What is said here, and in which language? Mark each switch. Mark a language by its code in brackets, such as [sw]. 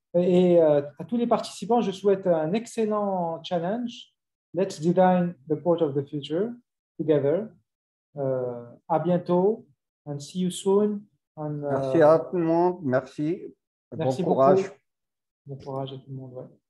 [fr] Et à tous les participants, je souhaite un excellent challenge. [en] Let's design the port of the future together. [fr] À bientôt [en] and see you soon. [fr] Merci à tout le monde. Merci. Merci Bon courage. beaucoup. Bon courage à tout le monde. Ouais.